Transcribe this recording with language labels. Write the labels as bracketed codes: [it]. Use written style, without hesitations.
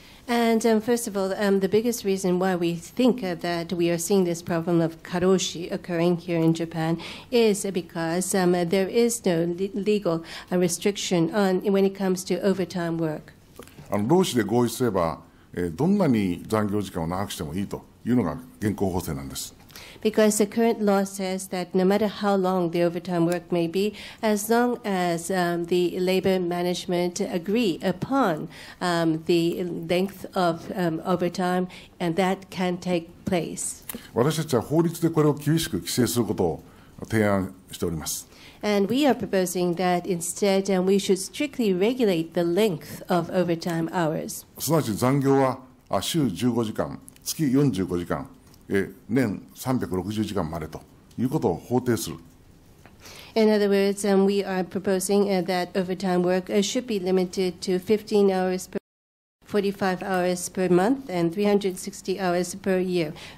[en] And first of all, the biggest reason why we think that we are seeing this problem of karoshi occurring here in Japan is because there is no legal restriction on when it comes to overtime work. [ja] 労使で合意すれば、どんなに残業時間を長くしてもいいというのが現行法制なんです。 [en] Because the current law says that no matter how long the overtime work may be, as long as the labor management agree upon the length of overtime, and that can take place. [ja] 私たちは法律でこれを厳しく規制することを提案しております。 [en] And we are proposing that instead we should strictly regulate the length of overtime hours. [ja] すなわち残業は週15時間、月45時間。年360時間までということを法定する。 [en] In other words, we are proposing that overtime work should be limited to 15 hours per 45 hours per month and 360 hours per year.